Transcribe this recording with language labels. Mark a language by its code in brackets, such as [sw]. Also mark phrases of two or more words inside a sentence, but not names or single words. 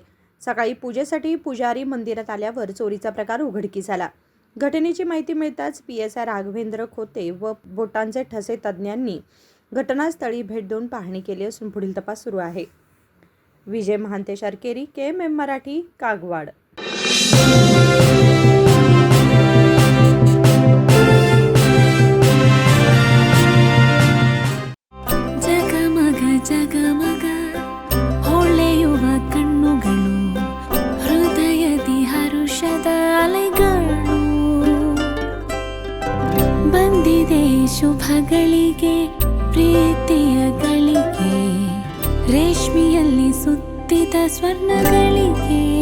[mr] सकाळी पूजेसाठी पुजारी मंदिरात आल्यावर चोरीचा प्रकार उघडकीस आला। घटनेची माहिती मिळताच PSI राघवेंद्र खोते व बोटांचे ठसे तज्ञांनी घटनास्थळी भेट देऊन पाहणी केली असून पुढील तपास सुरू आहे। विजय महांते शर्केरी, KMM मराठी, कागवाड। [kn] ಜಗಮಗ ಜಗಮಗ ಹೊಳೆಯುವ ಕಣ್ಣುಗಳು, ಹೃದಯದಿ ಹರುಷದ ಅಲೆಗಳು, ಬಂದಿದೆ ಶುಭಗಳಿಗೆ ಪ್ರೀತಿಯ ಗಳಿಗೆ, ರೇಷ್ಮೆಯಲ್ಲಿ ಸುತ್ತಿದ ಸ್ವರ್ಣಗಳಿಗೆ।